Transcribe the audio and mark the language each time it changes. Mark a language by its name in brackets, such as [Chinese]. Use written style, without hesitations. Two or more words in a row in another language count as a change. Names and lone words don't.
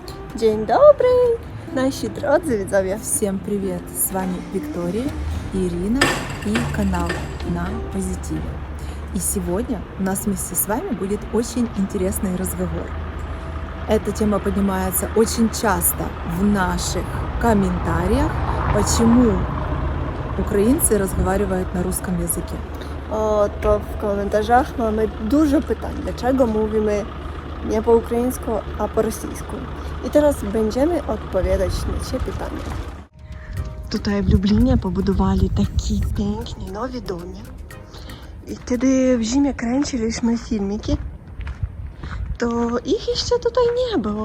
[Polish] Dzień dobry, nasi drodzy widzowie. [Russian] Всем привет! С вами Виктория, Ирина и канал На Позитиве. И сегодня у нас вместе с вами будет очень интересный разговор. Эта тема поднимается очень часто в наших комментариях, почему українці разговаривают на русском языке. [Polish] To w komentarzach mamy dużo pytań, dlaczego mówimy nie po ukraińsku, a po rosyjsku. I teraz będziemy odpowiadać na te pytania. Tutaj w Lublinie pobudowali taki piękny nowy dom. I kiedy w zimie kręciliśmy filmiki, to ich jeszcze tutaj nie było.